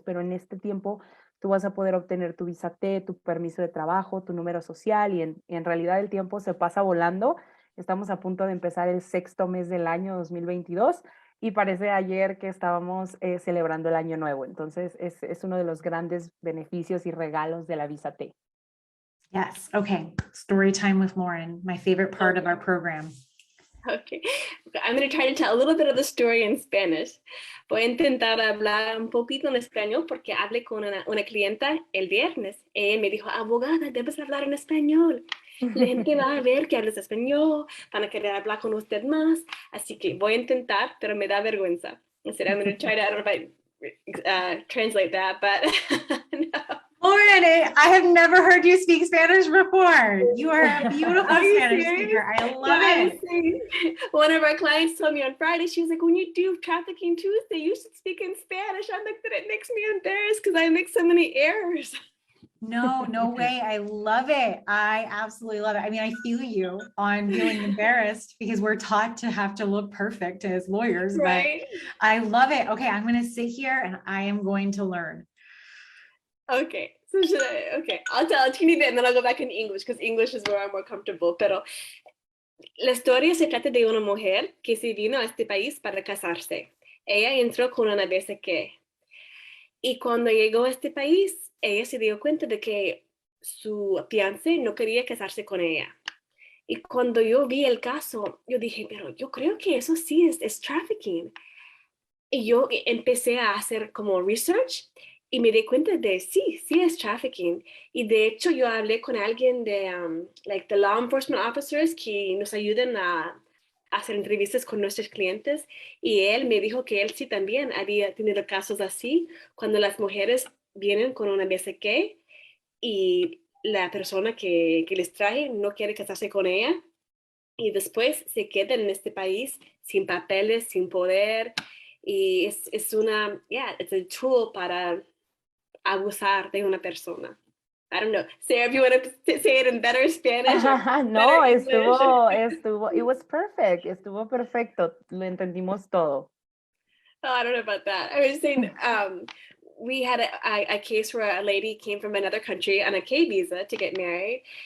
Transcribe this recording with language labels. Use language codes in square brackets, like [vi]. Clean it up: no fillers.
[es] Pero en este tiempo tú vas a poder obtener tu visa T, tu permiso de trabajo, tu número social, y en realidad el tiempo se pasa volando. Estamos a punto de empezar el 6º mes del año 2022 y parece ayer que estábamos celebrando el año nuevo. Entonces es uno de los grandes beneficios y regalos de la visa T. [en] Yes. Okay. Story time with Lauren, my favorite part of our program. Okay, I'm going to try to tell a little bit of the story in Spanish. [es] Voy a intentar hablar un poquito en español porque hablé con una clienta el viernes. Ella me dijo, abogada, debes hablar en español. La gente va a ver que hablas español, van a querer hablar con usted más. Así que voy a intentar, pero me da vergüenza. [en] I said, I'm going to try to, I don't know if I translate that, but no. Lauren, I have never heard you speak Spanish before. You are a beautiful Spanish serious? speaker. I love it. One of our clients told me on Friday, she was like, when you do Trafficking Tuesday, you should speak in Spanish. I'm like, that it makes me embarrassed because I make so many errors. No, no way. I love it. I absolutely love it. I mean, I feel you on feeling embarrassed because we're taught to have to look perfect as lawyers, Right? but I love it. Okay, I'm going to sit here and I am going to learn. Okay, so okay, I'll tell a teeny bit and then I'll go back in English because English is where I'm more comfortable. [es] Pero la historia se trata de una mujer que se vino a este país para casarse. Ella entró con una visa T. Y cuando llegó a este país, ella se dio cuenta de que su fiancé no quería casarse con ella. Y cuando yo vi el caso, yo dije, pero yo creo que eso sí es trafficking. Y yo empecé a hacer como research y me di cuenta de sí es trafficking. Y de hecho yo hablé con alguien de [en] like the law enforcement officers [es] que nos ayudan a hacer entrevistas con nuestros clientes, y él me dijo que él sí también había tenido casos así, cuando las mujeres vienen con una visa T y la persona que les trae no quiere casarse con ella y después se quedan en este país sin papeles, sin poder, y es una, [en] it's a tool [es] para abusar de una persona. [en] I don't know. Sarah, if you want to say it in better Spanish. No, [es] estuvo, [en] it was perfect. [es] Estuvo perfecto. Lo entendimos todo. [en] Oh, I don't know about that. I was saying, we had a case where a lady came from another country on a K visa to get married.